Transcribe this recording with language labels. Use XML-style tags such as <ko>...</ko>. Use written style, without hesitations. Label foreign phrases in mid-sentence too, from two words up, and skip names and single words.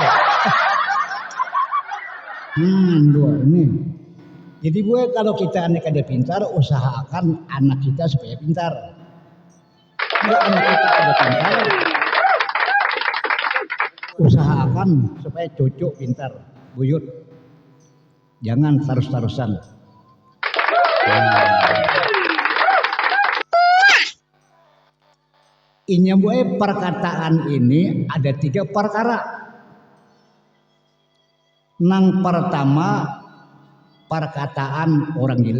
<bjn>Dua ini. Jadi buat kalau kita anak kada pintar, usahakan anak kita supaya pintar. Kalau anak kita kada pintar, usahakan supaya cucu pintar, buyut. Jangan terus-terusan. Ini buat perkataan ini ada 3 perkara. Nang pertama perkataan orang gila.</bjn>